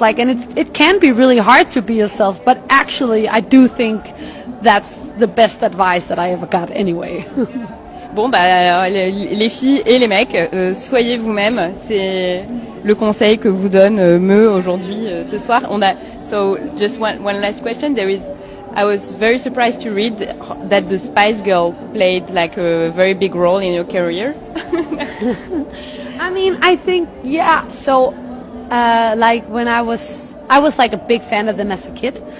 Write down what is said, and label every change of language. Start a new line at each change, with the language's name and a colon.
English: Like, and it can be really hard to be yourself, but actually I do think that's the best advice that I ever got anyway.
French: Bon, alors, les filles et les mecs, soyez vous-même. C'est le conseil que vous donne Meu aujourd'hui, ce soir.
English: So just one last question. I was very surprised to read that the Spice Girl played like a very big role in your career. I mean, I think, so like when I was like a big fan of them as a kid.